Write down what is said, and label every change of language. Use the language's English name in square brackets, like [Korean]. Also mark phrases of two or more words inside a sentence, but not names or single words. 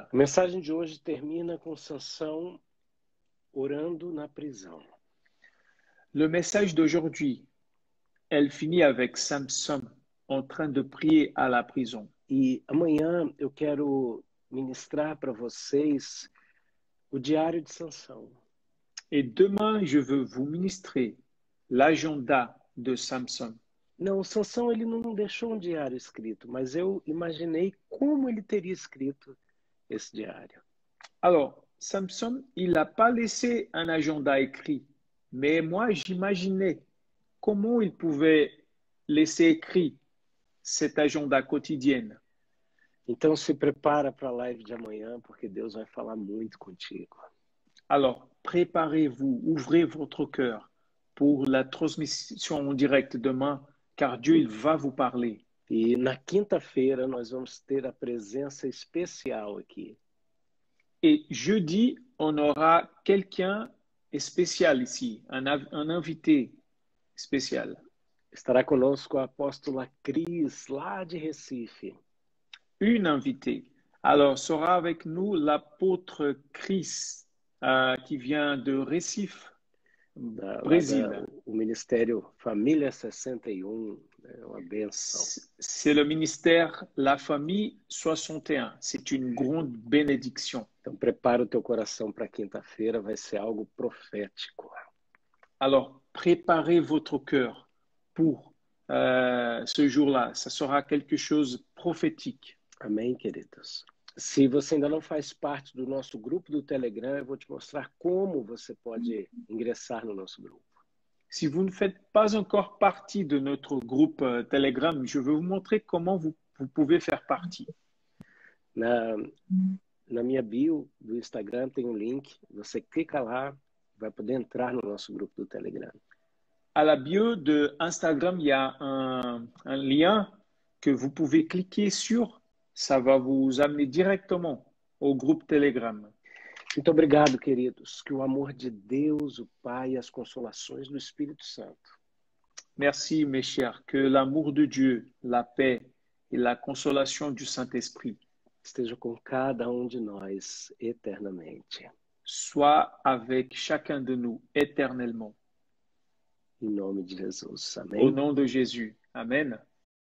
[Portuguese] A mensagem de hoje termina com Sansão orando na prisão. [French] Le message d'aujourd'hui, elle finit avec Samson en train de prier à la prison. [Portuguese] E amanhã eu quero ministrar para vocês o diário de Sansão. [French] Et demain, je veux vous ministrer l'agenda de Samson. [Portuguese] Não, Sansão ele não deixou um diário escrito, mas eu imaginei como ele teria escrito esse diário. [French] Alors, Samson, il n'a pas laissé un agenda écrit, mais moi, j'imaginais comment il pouvait laisser écrit cet agenda quotidien. [Portuguese] Então se prepara para a live de amanhã, porque Deus vai falar muito contigo. [French] Alors, préparez-vous, ouvrez votre cœur pour la transmission en direct demain, car Dieu, il va vous parler. [Portuguese] E na quinta-feira nós vamos ter a presença especial aqui. [French] Et jeudi, on aura quelqu'un spécial ici, un invité spécial. [Portuguese] Estará conosco a apóstola Cris, lá de Recife. [French] Une invitée. Alors, sera avec nous l'apôtre Chris, qui vient de Recife, Brésil. [Portuguese] O Ministério Família 61, é uma benção. [French] C'est le ministère La Famille 61. C'est une grande bénédiction. [Portuguese] Então prepara o teu coração para quinta-feira, vai ser algo profético. [French] Alors, préparez votre cœur pour ce jour-là. Ça sera quelque chose prophétique. [Portuguese] Amém, queridos? Se você ainda não faz parte do nosso grupo do Telegram, eu vou te mostrar como você pode ingressar no nosso grupo. [French] Si vous ne faites pas encore partie de notre groupe Telegram, je vais vous montrer comment vous pouvez faire partie. [Portuguese] Na minha bio do Instagram tem um link, você clica lá, vai poder entrar no nosso grupo do Telegram. [French] À la bio de Instagram, il y a un lien que vous pouvez cliquer sur. Ça va vous amener directement au groupe Telegram. [Portuguese] Muito obrigado, queridos. Que o amor de Deus, o Pai e as consolações do Espírito Santo [French] Merci, mes chers. Que l'amour de Dieu, la paix et la consolation du Saint-Esprit [Portuguese] esteja com cada de nós eternamente. [French] soient avec chacun de nous éternellement. [Portuguese] Em nome de Jesus. [French] Au [Portuguese] Amém? [French] nom de Jésus. Amen.